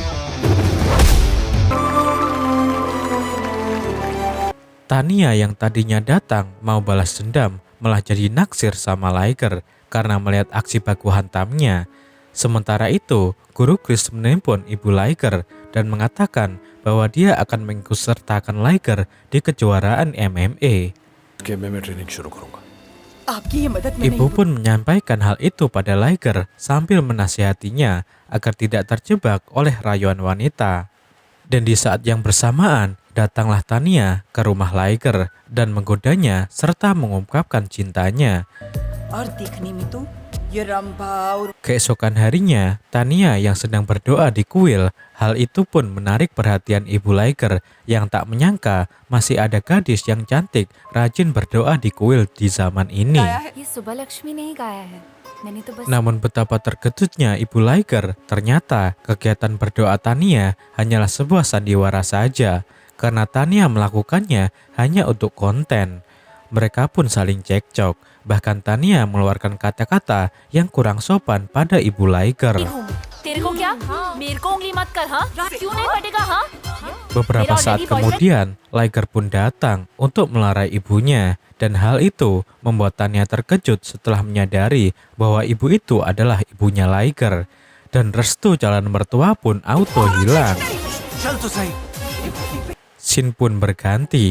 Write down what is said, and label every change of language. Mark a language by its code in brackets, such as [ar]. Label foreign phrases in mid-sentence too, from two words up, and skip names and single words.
[id] Tania yang tadinya datang mau balas dendam malah jadi naksir sama Liger karena melihat aksi baku hantamnya. Sementara itu, Guru Chris menelpon ibu Liger dan mengatakan bahwa dia akan mengikutsertakan Liger di kejuaraan MMA. [hi] कि मैं ट्रेनिंग शुरू करूंगा। आपकी ये मदद में [id] Ibu pun menyampaikan hal itu pada Liger sambil menasihatinya agar tidak terjebak oleh rayuan wanita. Dan di saat yang bersamaan, datanglah Tania ke rumah Liger dan menggodanya serta mengungkapkan cintanya. [hi] और दिखने में तो ये रंभा और [id] Keesokan harinya, Tania yang sedang berdoa di kuil, hal itu pun menarik perhatian ibu Liger yang tak menyangka masih ada gadis yang cantik rajin berdoa di kuil di zaman ini. [hi] ये सुबह लक्ष्मी ने ही गाया है मैंने तो बस [id] Namun betapa terkejutnya ibu Liger, ternyata kegiatan berdoa Tania hanyalah sebuah sandiwara saja, karena Tania melakukannya hanya untuk konten. Mereka pun saling cekcok, bahkan Tania mengeluarkan kata-kata yang kurang sopan pada ibu Liger. [hi] तेरे को क्या मेरे को उंगली मत कर हाँ क्यों नहीं फटेगा हाँ [id] Beberapa saat kemudian, Liger pun datang untuk melarai ibunya, dan hal itu membuat Tania terkejut setelah menyadari bahwa ibu itu adalah ibunya Liger, dan restu calon mertua pun auto hilang. Scene pun berganti.